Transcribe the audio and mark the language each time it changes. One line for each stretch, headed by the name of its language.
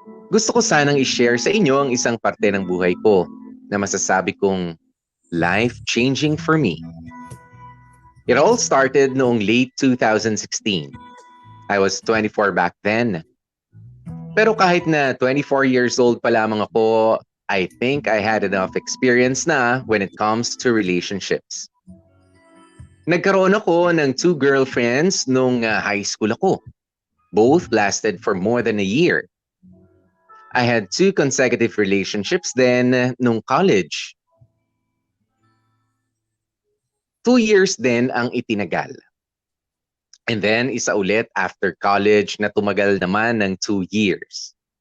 Filipino: Gusto ko sanang i-share sa inyo ang isang parte ng buhay ko na masasabi kong
English: life-changing for me. It all started noong late 2016. I was 24 back then.
Filipino: Pero kahit na 24 years old pa lamang ako,
English: I think I had enough experience na when it comes to relationships.
Filipino: Nagkaroon ako ng 2 girlfriends nung high school ako.
English: Both lasted for more than a year. I had 2 consecutive relationships then nung college.
Filipino: 2 years din ang itinagal.
English: And then
Filipino: isa ulit after college na tumagal naman ng 2 years.